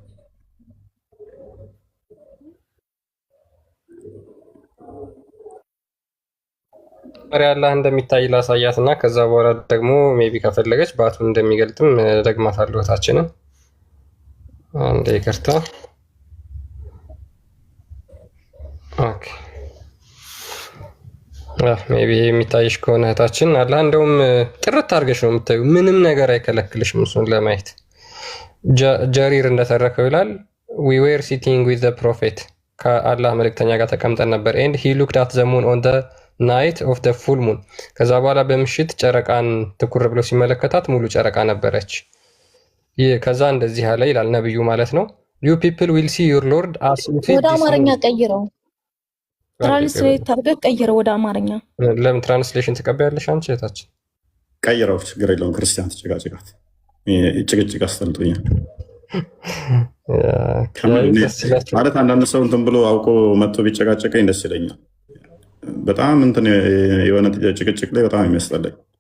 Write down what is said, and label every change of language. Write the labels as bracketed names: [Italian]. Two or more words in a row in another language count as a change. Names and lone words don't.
[Amharic] አላህ እንደሚታይ ላሳያት እና ከዛ በኋላ ደግሞ ሜቢ ከፈለገች ባቱን እንደሚገልጥም ደግማታለሁ። እህታችንን አንዴ ይቅርታ። ኦኬ ሜቢ የሚታይሽ ከሆነ እህታችን አላህ እንደውም ጥርት አድርገሽ ነው የምታዩ። ምንም ነገር አይከለክልሽም እሱን ለማየት። ጀሪር እንደተረከው ይላል [English] we were sitting with the prophet [Amharic] ከአላህ መልእክተኛ ጋር ተቀምጠን ነበር [English] and he looked at the moon on the night of the full moon [Amharic] ከዛ በኋላ በምሽት ጨረቃን ትኩር ብሎ ሲመለከታት ሙሉ ጨረቃ ነበረች። ከዛ እንደዚህ አለ ይላል ነብዩ ማለት ነው [English] you people will see your lord as [Amharic] ወደ አማርኛ ቀይረው፣ ትራንስሌት አድርገህ ቀይረው ወደ አማርኛ። ለምን ትራንስሌሽን ትቀበያለሽ አንቺ እህታችን? ቀይረው፣ ችግር የለውም። ክርስቲያን ተጨቃጭቃት ጭቅጭቅ አስጠልቶኛል ማለት አንዳንድ ሰው እንትን ብሎ አውቆ መጥቶ ቢጨቃጨቀኝ ደስ ይለኛል። በጣም እንትን የሆነ ጭቅጭቅ ላይ በጣም የሚያስጠላኝ።